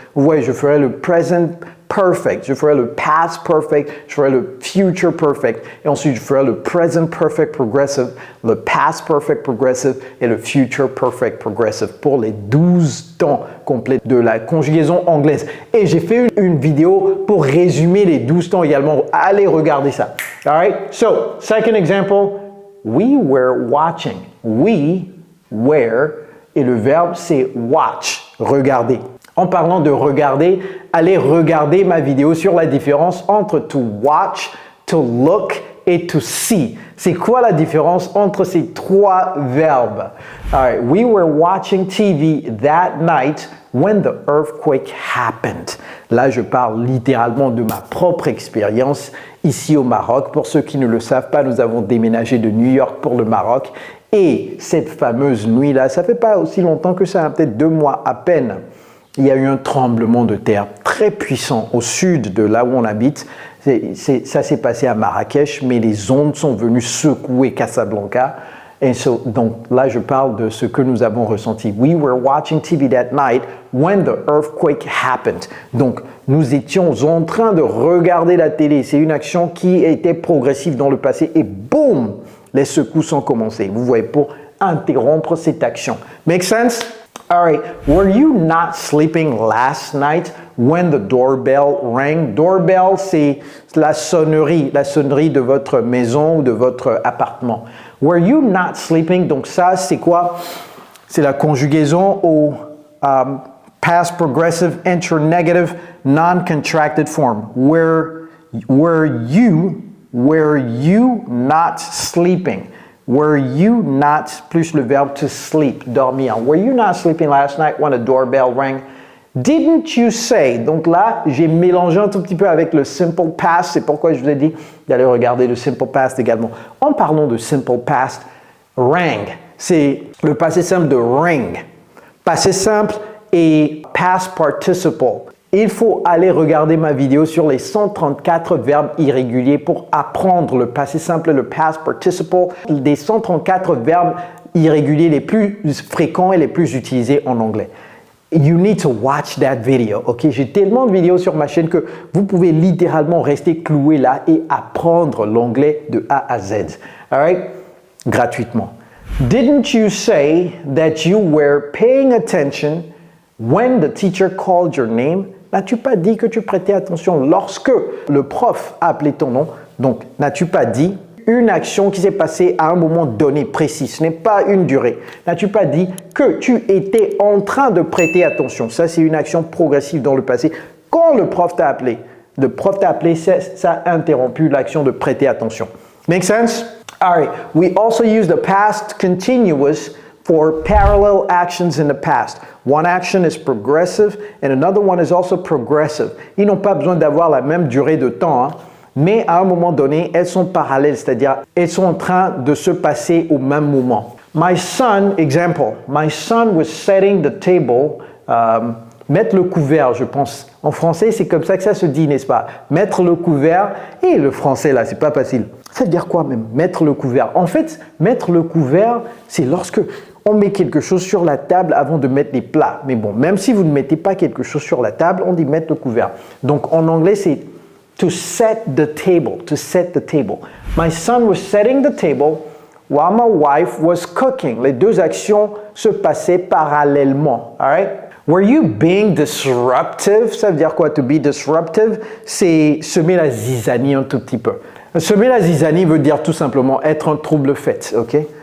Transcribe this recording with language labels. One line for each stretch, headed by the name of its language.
French: Vous voyez, je ferai le present perfect, je ferai le past perfect, je ferai le future perfect, et ensuite je ferai le present perfect progressive, le past perfect progressive et le future perfect progressive pour les 12 temps complets de la conjugaison anglaise. Et j'ai fait une vidéo pour résumer les 12 temps également. Allez regarder ça.
English: All right? So, second example, we were watching. We were,
French: et le verbe c'est watch, regarder. En parlant de regarder, allez regarder ma vidéo sur la différence entre to watch, to look et to see. C'est quoi la différence entre ces trois verbes?
English: All right, we were watching TV that night when the earthquake happened.
French: Là, je parle littéralement de ma propre expérience ici au Maroc. Pour ceux qui ne le savent pas, nous avons déménagé de New York pour le Maroc. Et cette fameuse nuit-là, ça fait pas aussi longtemps que ça, peut-être 2 mois à peine. Il y a eu un tremblement de terre très puissant au sud de là où on habite. Ça s'est passé à Marrakech, mais les ondes sont venues secouer Casablanca. Et donc là, je parle de ce que nous avons ressenti.
English: We were watching TV that night when the earthquake happened.
French: Donc, nous étions en train de regarder la télé. C'est une action qui était progressive dans le passé et boum, les secousses ont commencé. Vous voyez, pour interrompre cette action.
English: Make sense? All right, were you not sleeping last night when the doorbell rang?
French: Doorbell, c'est la sonnerie de votre maison ou de votre appartement.
English: Were you not sleeping?
French: Donc ça, c'est quoi? C'est la conjugaison au past progressive internegative non-contracted form.
English: Were you not sleeping? Were you not,
French: plus le verbe
English: to sleep,
French: dormir.
English: Were you not sleeping last night when a doorbell rang? Didn't you say?
French: Donc là, j'ai mélangé un tout petit peu avec le simple past. C'est pourquoi je vous ai dit d'aller regarder le simple past également. En parlant de simple past, rang, c'est le passé simple de ring. Passé simple et past participle. Il faut aller regarder ma vidéo sur les 134 verbes irréguliers pour apprendre le passé simple et le past participle des 134 verbes irréguliers les plus fréquents et les plus utilisés en anglais.
English: You need to watch that video, ok?
French: J'ai tellement de vidéos sur ma chaîne que vous pouvez littéralement rester cloué là et apprendre l'anglais de A à Z.
English: All right?
French: Gratuitement.
English: Didn't you say that you were paying attention when the teacher called your name?
French: N'as-tu pas dit que tu prêtais attention lorsque le prof a appelé ton nom? Donc, n'as-tu pas dit une action qui s'est passée à un moment donné précis? Ce n'est pas une durée. N'as-tu pas dit que tu étais en train de prêter attention? Ça, c'est une action progressive dans le passé. Quand le prof t'a appelé, ça a interrompu l'action de prêter attention.
English: Make sense? All right. We also use the past continuous for parallel actions in the past. One action is progressive and another one is also progressive.
French: Ils n'ont pas besoin d'avoir la même durée de temps, hein, mais à un moment donné, elles sont parallèles, c'est-à-dire elles sont en train de se passer au même moment.
English: My son, example, my son was setting the table
French: Mettre le couvert, je pense. En français, c'est comme ça que ça se dit, n'est-ce pas? Mettre le couvert. Et le français, là, c'est pas facile. Ça veut dire quoi même? Mettre le couvert. En fait, mettre le couvert, c'est lorsque on met quelque chose sur la table avant de mettre les plats. Mais bon, même si vous ne mettez pas quelque chose sur la table, on dit mettre le couvert. Donc, en anglais, c'est
English: to set the table. To set the table. My son was setting the table while my wife was cooking.
French: Les deux actions se passaient parallèlement.
English: All right? Were you being disruptive?
French: Ça veut dire quoi,
English: to be disruptive?
French: C'est semer la zizanie un tout petit peu. Semer la zizanie veut dire tout simplement être un trouble-fête, ok?